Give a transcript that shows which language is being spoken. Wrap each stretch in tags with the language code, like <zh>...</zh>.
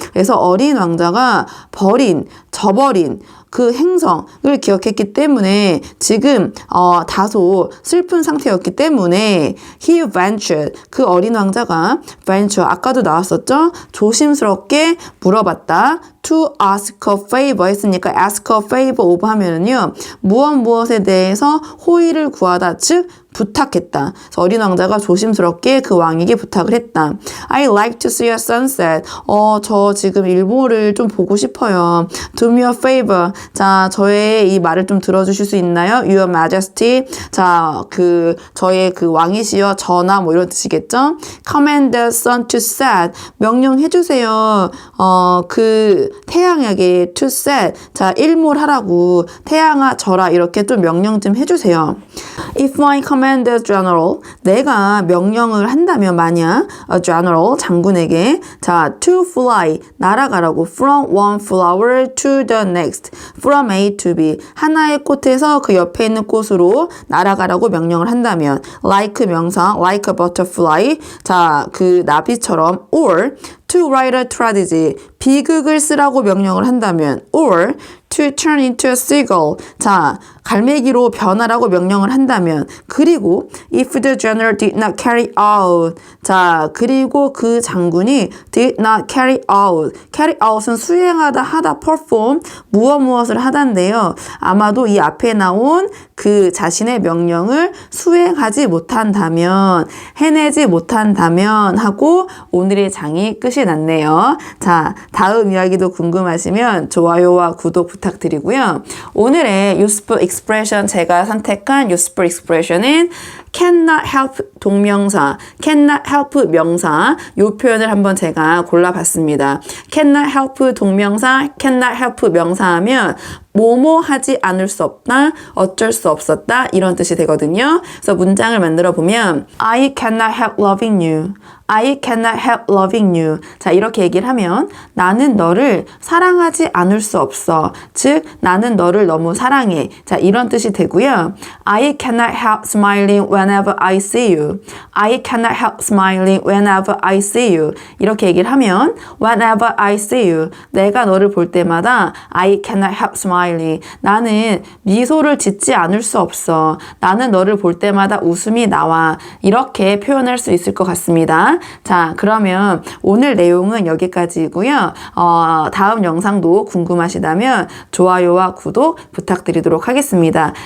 <ko>그래서 어린 왕자가 저버린 그 행성을 기억했기 때문에 지금 다소 슬픈 상태였기 때문에</ko> <en>he ventured</en> <ko>그 어린 왕자가 venture 아까도 나왔었죠. 조심스럽게 물어봤다.</ko> <en>to ask a favor</en> <ko>했으니까</ko> <en>ask a favor of</en> <ko>하면은요. 무엇에 대해서 호의를 구하다, 즉 부탁했다. 그래서 어린 왕자가 조심스럽게 그 왕에게 부탁을 했다.</ko> <en>I like to see a sunset.</en> <ko>저 지금 일몰을 좀 보고 싶어요.</ko> <en>Do me a favor.</en> <ko>자, 저의 이 말을 좀 들어주실 수 있나요?</ko> <en>Your Majesty.</en> <ko>자, 저의 그 왕이시여 전하 뭐 이런 뜻이겠죠?</ko> <en>Command the sun to set.</en> <ko>명령해주세요. 그 태양에게</ko> <en>to set.</en> <ko>자, 일몰하라고. 태양아 져라. 이렇게 좀 명령 좀 해주세요.</ko> <en>If I command a general,</en> <ko>내가 명령을 한다면 만약 a general, 장군에게 자, to fly, 날아가라고</ko> <en>from one flower to the next,</en> <ko>from A to B, 하나의 꽃에서 그 옆에 있는 꽃으로 날아가라고 명령을 한다면 like 명사,</ko> <en>like a butterfly,</en> <ko>자, 그 나비처럼 or</ko> <en>to write a tragedy,</en> <ko>비극을 쓰라고 명령을 한다면</ko> <en>or to turn into a seagull,</en> <ko>자, 갈매기로 변하라고 명령을 한다면 그리고</ko> <en>if the general did not carry out,</en> <ko>자, 그리고 그 장군이 did not carry out은 수행하다, 하다, perform, 무엇을 하다인데요. 아마도 이 앞에 나온 그 자신의 명령을 수행하지 못한다면, 해내지 못한다면 하고 오늘의 장이 끝이 났네요. 자, 다음 이야기도 궁금하시면 좋아요와 구독 부탁드리고요. 오늘의</ko> <en>useful expression,</en> <ko>제가 선택한 useful expression은</ko> <en>cannot help</en> <ko>동명사, cannot help 명사, 이 표현을 한번 제가 골라봤습니다. cannot help 동명사, cannot help 명사 하면 뭐뭐 하지 않을 수 없다, 어쩔 수 없었다 이런 뜻이 되거든요.</ko> <en>그래서 문장을 만들어 보면 I cannot help loving you. I cannot help loving you.</en> <ko>자, 이렇게 얘기를 하면 나는 너를 사랑하지 않을 수 없어. 즉, 나는 너를 너무 사랑해. 자, 이런 뜻이 되고요.</ko> <en>I cannot help smiling whenever I see you. I cannot help smiling whenever I see you.</en> <ko>이렇게 얘기를 하면</ko> <en>whenever I see you.</en> <ko>내가 너를 볼 때마다</ko> <en>I cannot help smiling.</en> <ko>나는 미소를 짓지 않을 수 없어. 나는 너를 볼 때마다 웃음이 나와. 이렇게 표현할 수 있을 것 같습니다. 자, 그러면 오늘 내용은 여기까지이고요. 다음 영상도 궁금하시다면 좋아요와 구독 부탁드리도록 하겠습니다.</ko>